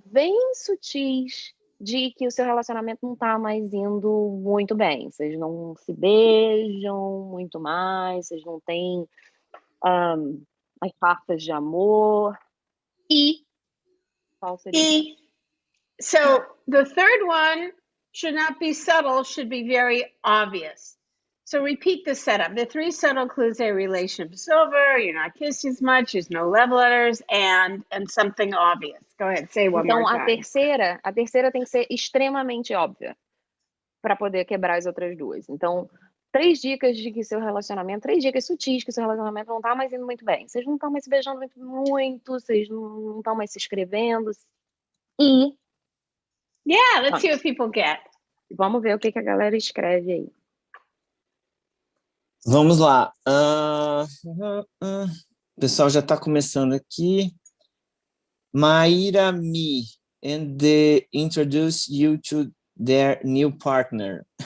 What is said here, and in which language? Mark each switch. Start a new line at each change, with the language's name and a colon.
Portuguese: bem sutis de que o seu relacionamento não tá mais indo muito bem. Vocês não se beijam muito mais, vocês não têm as cartas de amor. E... Qual seria?
English: So, the third one should not be subtle, should be very obvious. So repeat the setup. The 3 subtle clues are relationship is over, you're not kissing as much, there's no love letters, and something obvious. Go ahead, say one more time.
Portuguese: Então, a terceira tem que ser extremamente óbvia para poder quebrar as outras 2. Então, 3 dicas de que seu relacionamento, 3 dicas sutis que seu relacionamento não tá mais indo muito bem. Vocês não estão mais se beijando muito, vocês não estão mais se escrevendo. E...
English: Yeah, let's see what people get.
Portuguese: Vamos ver o que a galera escreve aí. Vamos lá. O pessoal já está começando aqui.
English: Maíra Me, and they introduce you to their new partner.